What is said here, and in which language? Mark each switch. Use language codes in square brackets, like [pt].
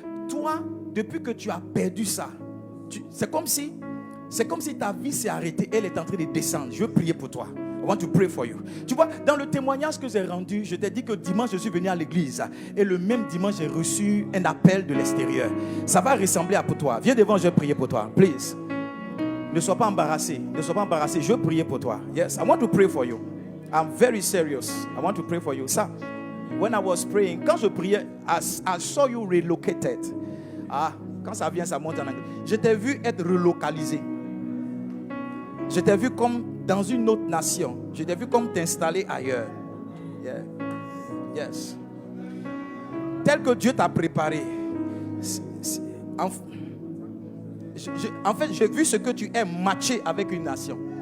[fr] Toi, depuis que tu as perdu ça, c'est comme si ta vie s'est arrêtée. Elle est en train de descendre. Je veux prier pour toi. [en] I want to pray for you. [fr] Tu vois, dans le témoignage que j'ai rendu, je t'ai dit que dimanche, je suis venu à l'église. Et le même dimanche, j'ai reçu un appel de l'extérieur. Ça va ressembler à pour toi. Viens devant, je vais prier pour toi. [en] Please. [fr] Ne sois pas embarrassé. Ne sois pas embarrassé. Je veux prier pour toi. [en] Yes, I want to pray for you. I'm very serious. I want to pray for you. [fr] Ça, [en] when I was praying, [fr] quand je priais, [en] I saw you relocated. [fr] Quand ça vient, ça monte en anglais. Je t'ai vu être relocalisé. Je t'ai vu comme dans une autre nation. Je t'ai vu comme t'installer ailleurs. [en] Yeah. Yes. [fr] Tel que Dieu t'a préparé. En fait, j'ai vu ce que tu es matché avec une nation.